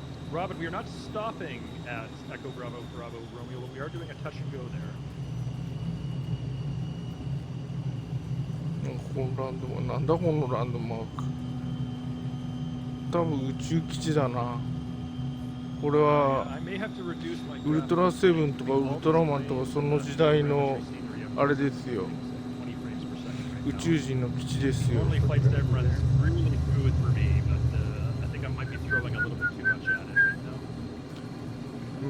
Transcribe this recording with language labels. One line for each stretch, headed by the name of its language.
English: Robin, we are not stopping at Echo Bravo Bravo Romeo, but we are doing a touch and go there.
Japanese: このランドマーク、なんだこのランドマーク。多分宇宙基地だな。これは
English: I may have to reduce my
Japanese: ウルトラセブンとかウルトラマンとかその時代のあれですよ。
English: 20 frames per second
Japanese: 宇宙人の基地ですよ。
English: Normally flight sim runs really good for me, but I think I might be throwing a little bit too much at it right now.